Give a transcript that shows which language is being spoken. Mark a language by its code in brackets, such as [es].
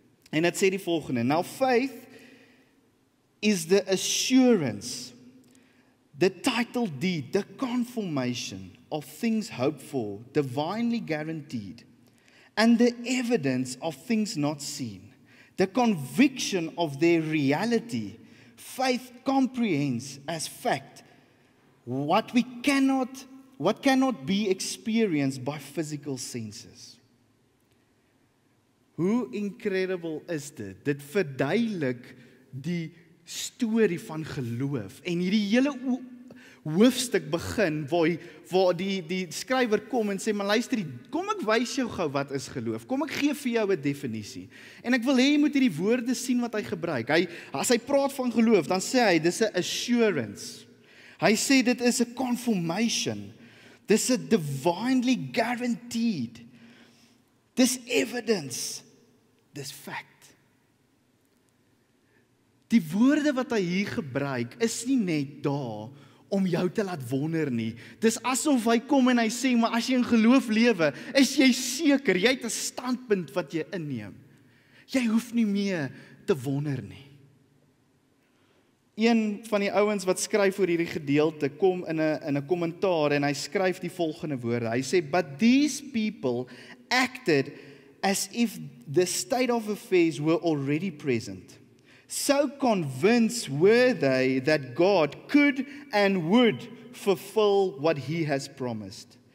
[af] En dit sê die volgende: [en] Now faith is the assurance, the title deed, the confirmation of things hoped for, divinely guaranteed, and the evidence of things not seen, the conviction of their reality. Faith comprehends as fact what cannot be experienced by physical senses. [af] Hoe incredible is dit? Dit verduidelik die storie van geloof. En hierdie hele hoofstuk begin waar die skrywer kom en sê, maar luister, kom ek wys jou gou wat is geloof. Kom ek gee vir jou 'n definisie. En ek wil hê jy moet hierdie woorde sien wat hy gebruik. As hy praat van geloof, dan sê hy dis 'n assurance. Hy sê dit is 'n confirmation. Dis 'n [en] divinely guaranteed. [af] Dis evidence. Dis fact. Die woorde wat hy hier gebruik is nie net daar om jou te laat wonder nie. Dis asof hy kom en hy sê, maar as jy in geloof lewe, is jy seker, jy het 'n standpunt wat jy inneem. Jy hoef nie meer te wonder nie. Een van die ouens wat skryf oor hierdie gedeelte kom in 'n kommentaar en hy skryf die volgende woorde. Hy sê, [en] but these people acted as if the state of affairs were already present. So convinced were they that God could and would fulfill what He has promised.